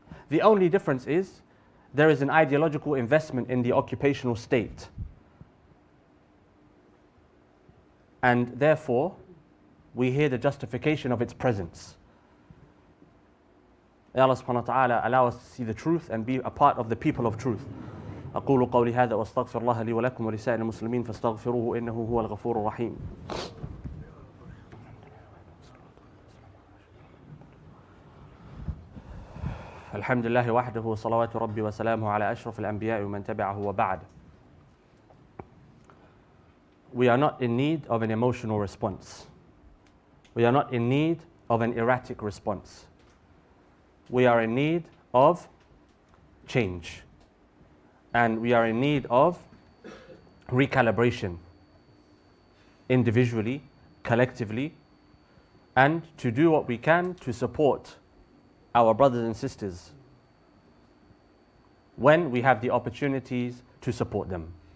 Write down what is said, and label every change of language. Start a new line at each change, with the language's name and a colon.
English: The only difference is there is an ideological investment in the occupational state. And therefore, we hear the justification of its presence. May Allah subhanahu wa ta'ala allow us to see the truth and be a part of the people of truth.
Arabic: أقول قولي هذا وأستغفر الله لي ولكم ولسائر المسلمين فاستغفروه إنه هو الغفور الرحيم. الحمد لله وحده وصلوات ربي وسلامه على أشرف الأنبياء ومن تبعه وبعد.
English: We are not in need of an emotional response. We are not in need of an erratic response. We are in need of change. And we are in need of recalibration, individually, collectively, and to do what we can to support our brothers and sisters when we have the opportunities to support them.